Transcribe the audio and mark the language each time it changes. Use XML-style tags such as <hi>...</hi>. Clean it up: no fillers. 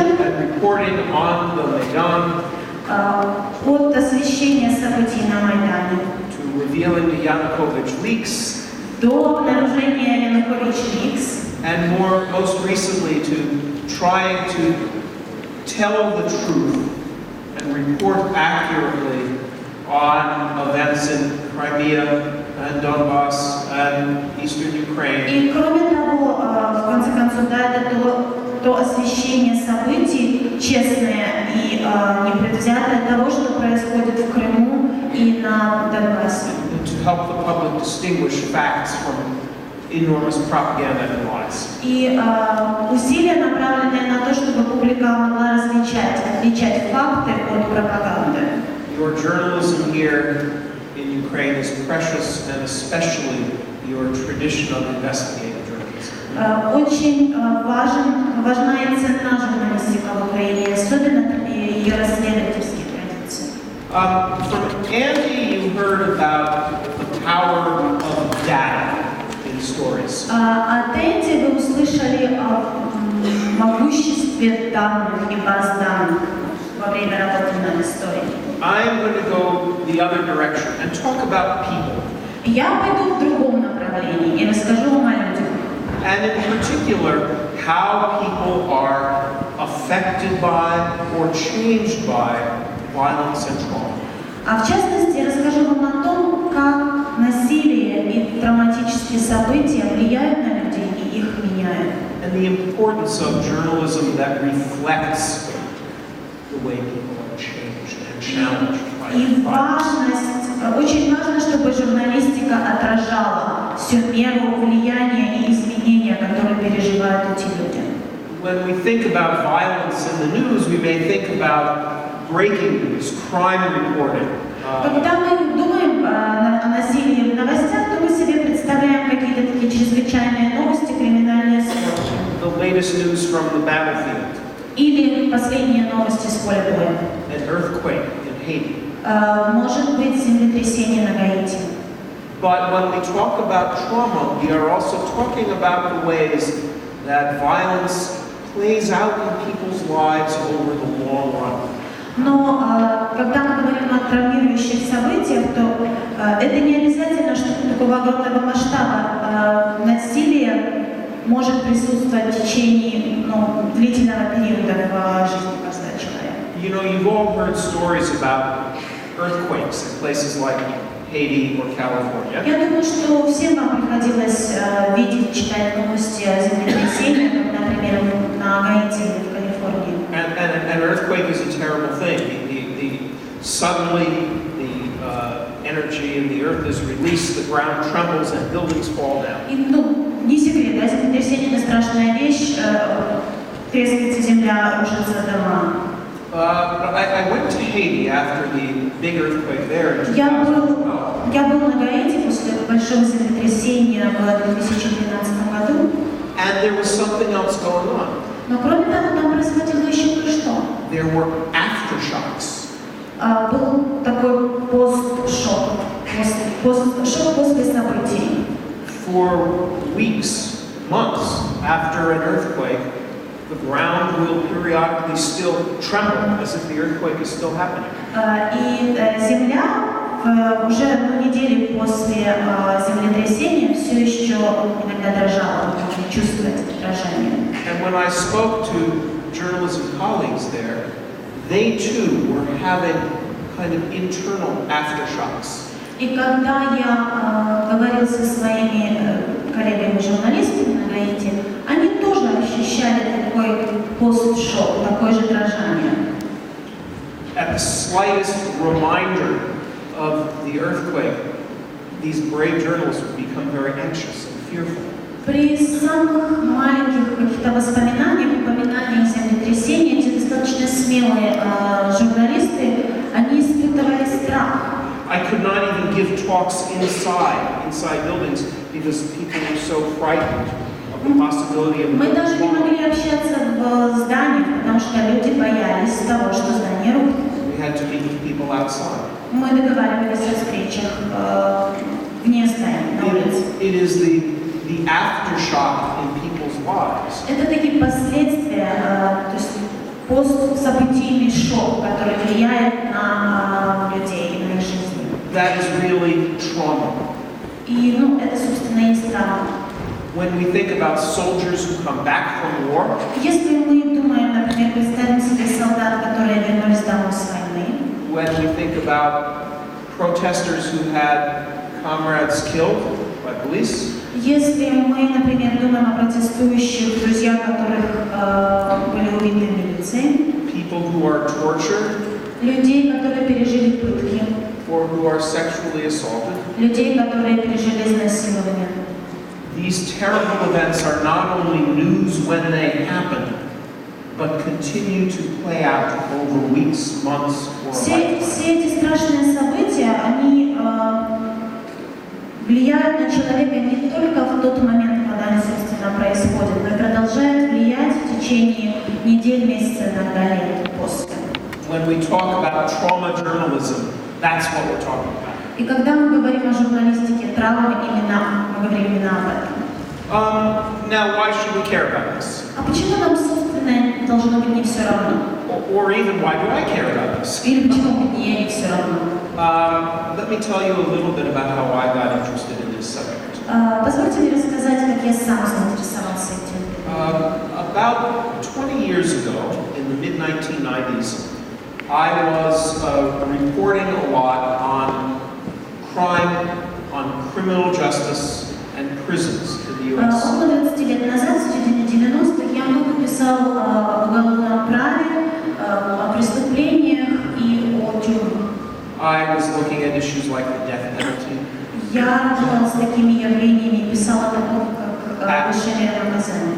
<en>and reporting on the Maidan,</en> <ru>от освещения событий на Майдане,</ru> <en>to revealing the Yanukovych leaks,</en> <ru>до обнаружения Янукович leaks,</ru> <en>and most recently to trying to tell the truth and report accurately on events in Crimea and Donbass and eastern Ukraine.</en> <ru>И кроме того, в конце концов, да, это то освещение событий честное и непредвзятое того, что происходит в Крыму и на Донбассе.</ru> <en>To help the public distinguish facts from enormous propaganda and lies.</en> <ru>И усилия, направленные на то, чтобы публика могла отличать факты от пропаганды.</ru> <en>Your journalism here in Ukraine is precious, and especially your tradition of investigative journalism.</en> <ru>Очень важна и ценна журналистика в Украине, особенно ее расследовательские традиции.</ru> <en>From Andy, you heard about the power of data in stories.</en> <ru>От Энди вы услышали о могуществе данных и баз данных во время работы над историей.</ru> <en>I'm going to go the other direction and talk about people.</en> <ru>Я пойду в другом направлении и расскажу вам о людях.</ru> <en>And in particular, how people are affected by or changed by violence and trauma.</en> <ru>А в частности, расскажу вам о том, как насилие и травматические события влияют на людей и их меняют.</ru> <en>and the importance of journalism that reflects the way people are changed and challenged by</en> <ru>И важность, очень важно, чтобы журналистика отражала всю меру влияния и изменения, которые переживают эти люди.</ru> <en>When we think about violence in the news, we may think about breaking news, crime reporting.</en> <ru>Когда мы думаем о насилии в новостях, то мы себе представляем какие-то такие чрезвычайные новости, криминальные сводки.</ru> <en>The latest news from the battlefield.</en> <ru>Или последние новости с поля боя.</ru> <en>An earthquake in Haiti.</en> <ru>Может быть, землетрясение на Гаити.</ru> <en>But when we talk about trauma, we are also talking about the ways that violence plays out in people's lives over the long run.</en> <ru>Но когда мы говорим о травмирующих событиях, то это не обязательно, что такого огромного масштаба насилие может присутствовать в течение длительного периода в жизни каждого человека.</ru> <en>You know, you've all heard stories about earthquakes in places like Haiti or California.</en> <ru>Я думаю, что всем вам приходилось видеть, читать новости о землетрясениях, как, например, на Гаити или в Калифорнии.</ru> <en>And an earthquake is a terrible thing. Suddenly, the energy in the earth is released, the ground trembles, and buildings fall down.</en> <ru>И, не секрет, да, землетрясение — это страшная вещь, трескается земля, рушатся дома.</ru> <en>But I went to Haiti after the big earthquake there in 2012.</en> <ru>Я был на Гаити после большого землетрясения в 2012 году.</ru> <en>And there was something else going on.</en> <ru>Но кроме того, там происходило еще кое-что.</ru> <en>There were aftershocks.</en> <ru>Был такой постшок после событий.</ru> <en>For weeks, months after an earthquake, the ground will periodically still tremble as if the earthquake is still happening.</en> <ru>И земля уже недели после землетрясения все еще иногда дрожала, чувствовать дрожание.</ru> <en>And when I spoke to journalism colleagues there, they too were having kind of internal aftershocks.</en> <ru>И когда я говорил со своими коллегами-журналистами на Гаити, они тоже ощущали такой постшок, такое же дрожание.</ru> <en>At the slightest reminder of the earthquake, these brave journalists would become very anxious and fearful.</en> <ru>При самых маленьких каких-то воспоминаниях, упоминаниях землетрясения, эти достаточно смелые журналисты, они испытывали страх.</ru> <en>I could not even give talks inside buildings because people were so frightened of the possibility of.</en> <ru>Мы даже не могли общаться в зданиях, потому что люди боялись того, что здание рухнет.</ru> <en>We had to meet with people outside.</en> <ru>Мы договаривались о встречах вне здания, на улице.</ru> <en>It is the aftershock in people's lives.</en> <ru>Это такие последствия, то есть постсобытийный шок, который влияет на людей и на их жизнь.</ru> <en>That is really trauma.</en> <ru>И, это, собственно, и есть травма.</ru> <en>When we think about soldiers who come back from war,</en> <ru>если мы думаем, например, представим себе солдат, которые вернулись домой с войны,</ru> <en>when we think about protesters who had comrades killed by police,</en> <ru>если мы, например, думаем о протестующих, друзьях, которых были убиты милицией,</ru> <en>people who are tortured,</en> <ru>людей, которые пережили пытки,</ru> <en>or who are sexually assaulted,</en> <ru>людей, которые пережили изнасилование.</ru> <en>These terrible events are not only news when they happen, but continue to play out over weeks, months, or a lifetime.</en> <ru>Все эти страшные события, они влияют на человека не только в тот момент, когда они, собственно, происходят, но и продолжают влиять в течение недель, месяцев, иногда лет после.</ru> <en>When we talk about trauma journalism, that's what we're talking about.</en> <ru>И когда мы говорим о журналистике травмы, мы говорим именно об этом.</ru> <en>Now, why should we care about this?</en> <ru>А почему нам, собственно, должно быть не все равно?</ru> <en>Or even, why do I care about this?</en> <ru>Или почему мне не все равно?</ru> <en>Let me tell you a little bit about how I got interested in this subject.</en> <ru>Позвольте мне рассказать, как я сам заинтересовался этим.</ru> <en>About 20 years ago, in the mid-1990s, I was reporting a lot on crime, on criminal justice, and prisons in the U.S.</en> <ru>Около 20 лет назад, в середине 90-х, писал об уголовном праве, о преступлениях и о тюрьмах.</ru> <en>I was looking at issues like the death penalty.</en> <ru>Я работала с такими явлениями, писала о том, как лишение наказания.</ru>